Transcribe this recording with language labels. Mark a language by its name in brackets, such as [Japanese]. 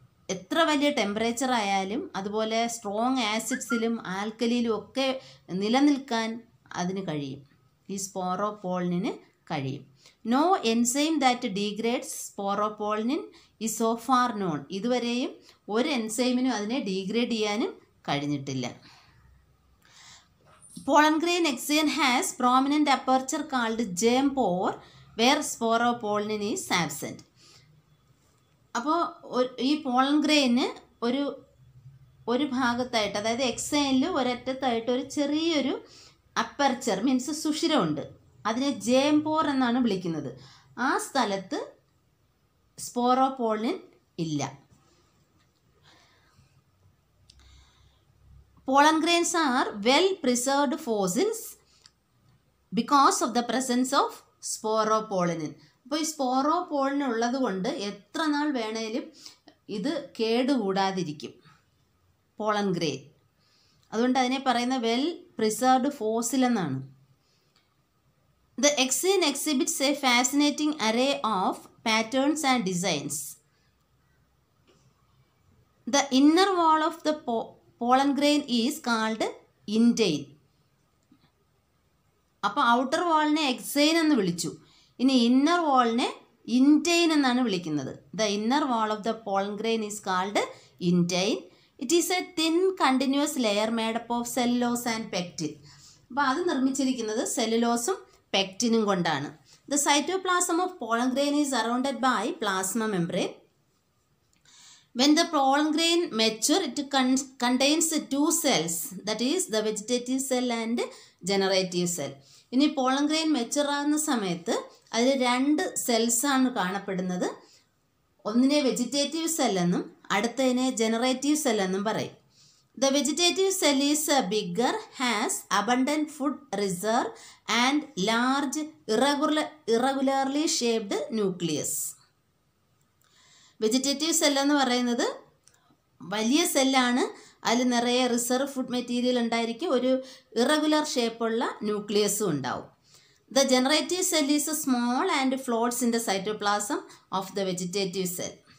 [Malayalam] എത്ര വലിയ ടെമ്പറേച്ചർ ആയാലും അതുപോലെ സ്ട്രോങ് ആസിഡ്സിലും ആൽക്കലിയിലും ഒക്കെ നിലനിൽക്കാൻ അതിന് കഴിയും. ഈ സ്പോറോപോളിനിന് കഴിയും. [English] No enzyme that degrades sporopollenin is so far known. [Malayalam] ഇതുവരെയും ഒരു എൻസൈമിനും അതിനെ ഡീഗ്രേഡ് ചെയ്യാനും കഴിഞ്ഞിട്ടില്ല. [English] Pollen grain exine has prominent aperture called germ pore where sporopollenin is absent. [Malayalam] അപ്പോൾ ഈ പോളൻ ഗ്രെയിന് ഒരു ഭാഗത്തായിട്ട്, അതായത് എക്സൈനിൽ ഒരറ്റത്തായിട്ട് ഒരു ചെറിയൊരു അപ്പർച്ചർ മീൻസ് സുഷിരമുണ്ട്. അതിനെ ജേംപോർ എന്നാണ് വിളിക്കുന്നത്. ആ സ്ഥലത്ത് സ്പോറോപോളിൻ ഇല്ല. [English] Pollen grains are well preserved fossils because of the presence of sporopollen. [Malayalam] അപ്പോൾ ഈ സ്പോറോപോളിൻ ഉള്ളത് കൊണ്ട് എത്ര നാൾ വേണേലും ഇത് കേടുകൂടാതിരിക്കും പോളൻ ഗ്രെയിൻ. അതുകൊണ്ട് അതിനെ പറയുന്ന വെൽ പ്രിസർവ്ഡ് ഫോസിൽ എന്നാണ്. [English] The exine exhibits a fascinating array of patterns and designs. The inner wall of the pollen grain is called intine. [Malayalam] അപ്പോൾ ഔട്ടർ വാളിനെ എക്സൈൻ എന്ന് വിളിച്ചു. ഇനി ഇന്നർ വാളിനെ ഇൻറ്റൈൻ എന്നാണ് വിളിക്കുന്നത്. [English] The inner wall of the pollen grain is called intine. It is a thin continuous layer made up of cellulose and pectin. [Malayalam] അപ്പോൾ അത് നിർമ്മിച്ചിരിക്കുന്നത് സെല്ലുലോസും പെക്റ്റിനും കൊണ്ടാണ്. [English] The cytoplasm of pollen grain is surrounded by plasma membrane. When the pollen grain mature, it contains two cells, that is the vegetative cell and generative cell. [Malayalam] ഇനി pollen grain mature ആകുന്ന സമയത്ത് അതിൽ രണ്ട് സെൽസാണ് കാണപ്പെടുന്നത്. ഒന്നിനെ വെജിറ്റേറ്റീവ് സെൽ എന്നും അടുത്തതിനെ generative cell എന്നും പറയും. [English] The vegetative cell is bigger, has abundant food reserve and large irregularly shaped nucleus. [Malayalam] Vegetative സെല്ലെന്ന് പറയുന്നത് വലിയ സെല്ലാണ്. അതിൽ നിറയെ റിസർവ് ഫുഡ് മെറ്റീരിയൽ ഉണ്ടായിരിക്കും. ഒരു ഇറഗുലർ ഷേപ്പുള്ള ന്യൂക്ലിയസും ഉണ്ടാവും. [English] The generative cell is small and floats in the cytoplasm of the vegetative cell.